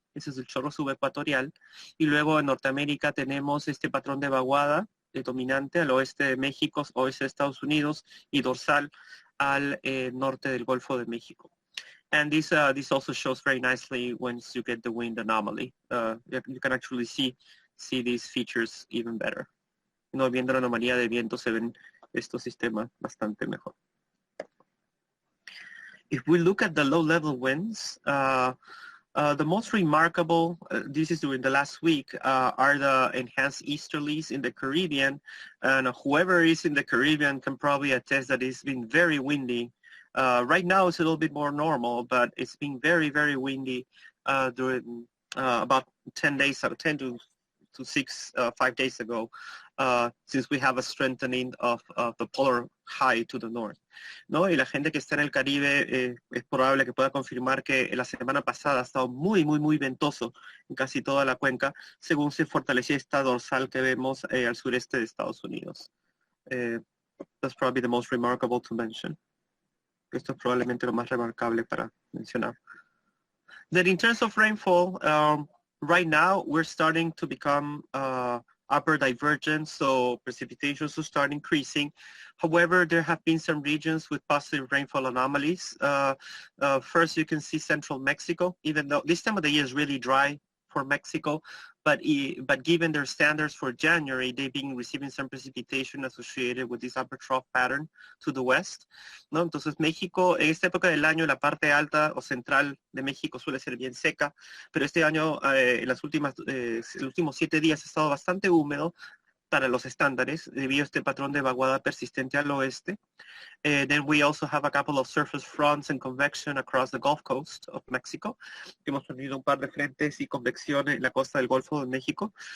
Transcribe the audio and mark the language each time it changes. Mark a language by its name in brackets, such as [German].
[Spanish] Ese es el chorro subecuatorial. Y luego en Norteamérica tenemos este patrón de vaguada dominante al oeste de México, oeste de Estados Unidos, y dorsal al norte del Golfo de México. [English] And this also shows very nicely once you get the wind anomaly. You can actually see these features even better. [Spanish] No, viendo la anomalía de viento se ven estos sistemas bastante mejor. [English] If we look at the low-level winds, the most remarkable, this is during the last week, are the enhanced easterlies in the Caribbean. And whoever is in the Caribbean can probably attest that it's been very windy. Right now it's a little bit more normal, but it's been very, very windy during about 10 to 5 days ago, since we have a strengthening of the polar high to the north. [Spanish] ¿No? Y la gente que está en el Caribe es probable que pueda confirmar que la semana pasada ha estado muy, muy, muy ventoso en casi toda la cuenca, según se fortalecía esta dorsal que vemos al sureste de Estados Unidos. [English] That's probably the most remarkable to mention. [Spanish] Esto es probablemente lo más remarcable para mencionar. [English] Then in terms of rainfall, right now we're starting to become upper divergence, so precipitation will start increasing. However, there have been some regions with positive rainfall anomalies. First, you can see central Mexico, even though this time of the year is really dry for Mexico, but given their standards for January, they've been receiving some precipitation associated with this upper trough pattern to the west, [Spanish] ¿no? Entonces México, en esta época del año, la parte alta o central de México suele ser bien seca, pero este año, en los últimos 7 días ha estado bastante húmedo para los estándares debido a este patrón de vaguada persistente al oeste. [English] Then we also have a couple of surface fronts and convection across the Gulf Coast of Mexico. [Spanish] Hemos tenido un par de frentes y convección en la costa del Golfo de México.